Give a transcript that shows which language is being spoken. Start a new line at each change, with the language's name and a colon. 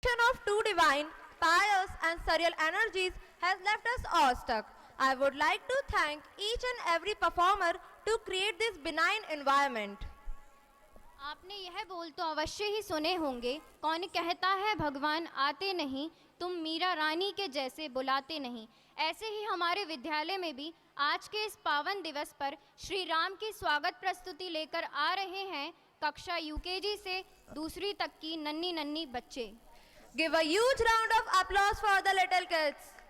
English: Of two divine, pious and surreal energies has left us awestruck. I would like to thank each and every performer to create this benign environment.
Hindi: आपने यह बोल तो अवश्य ही सुने होंगे, कौन कहता है भगवान आते नहीं, तुम मीरा रानी के जैसे बुलाते नहीं। ऐसे ही हमारे विद्यालय में भी आज के इस पावन दिवस पर श्री राम की स्वागत प्रस्तुति लेकर आ रहे हैं कक्षा यूकेजी से दूसरी तक की नन्ही नन्ही बच्चे।
English: Give a huge round of applause for the little kids.